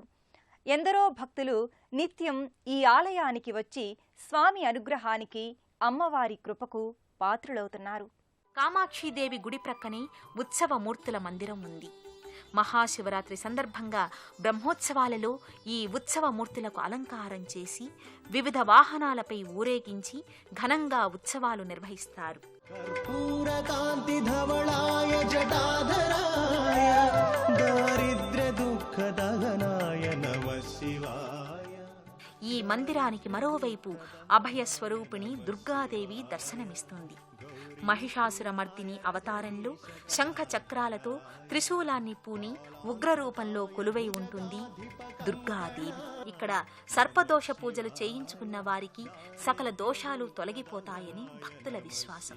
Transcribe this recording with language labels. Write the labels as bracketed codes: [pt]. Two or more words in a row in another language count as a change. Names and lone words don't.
[te] ఎందరో భక్తులు నిత్యం ఈ ఆలయానికి వచ్చి స్వామి అనుగ్రహానికి, అమ్మవారి కృపకు పాత్రులవుతున్నారు. కామాక్షీదేవి గుడి ప్రక్కనే ఉత్సవమూర్తుల మందిరం ఉంది. మహాశివరాత్రి సందర్భంగా బ్రహ్మోత్సవాలలో ఈ ఉత్సవమూర్తులకు అలంకారం చేసి వివిధ వాహనాలపై ఊరేగించి ఘనంగా ఉత్సవాలు నిర్వహిస్తారు. [sa] कर्पूरकान्तिधवलाय जटाधराय दारिद्र्य दुःखदहनाय नमः शिवाय। [te] ఈ మందిరానికి మరోవైపు అభయ స్వరూపిణి దుర్గాదేవి దర్శనమిస్తుంది. మహిషాసురమర్దిని అవతారంలో శంఖ చక్రాలతో త్రిశూలాన్ని పూని ఉగ్రరూపంలో కొలువై ఉంటుంది దుర్గాదేవి. ఇక్కడ సర్పదోష పూజలు చేయించుకున్న వారికి సకల దోషాలు తొలగిపోతాయని భక్తుల విశ్వాసం.